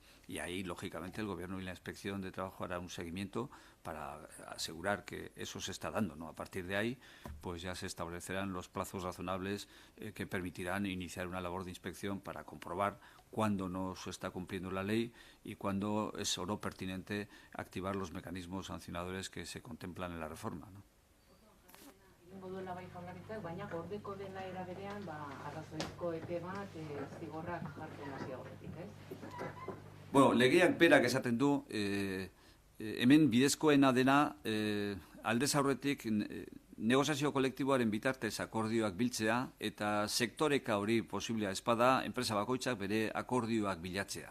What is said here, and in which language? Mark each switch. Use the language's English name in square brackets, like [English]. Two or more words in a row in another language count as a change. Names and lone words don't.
[Spanish] Y ahí, lógicamente, el Gobierno y la Inspección de Trabajo hará un seguimiento para asegurar que eso se está dando, ¿no? A partir de ahí, pues ya se establecerán los plazos razonables que permitirán iniciar una labor de inspección para comprobar cuándo no se está cumpliendo la ley y cuándo es o no pertinente activar los mecanismos sancionadores que se contemplan en la reforma, ¿no? [Basque] Egingo duela bai Jaurlaritzak, baina gordeko dela era berean, arrazoizko epe bat zigorrak jartzen hasi aurretik, ez? Bueno, legeak berak esaten du, hemen bidezkoena dena aldez aurretik negoziazio kolektiboaren bitartez akordioak biltzea eta sektoreka hori posiblea espada, enpresa bakoitzak bere akordioak bilatzea.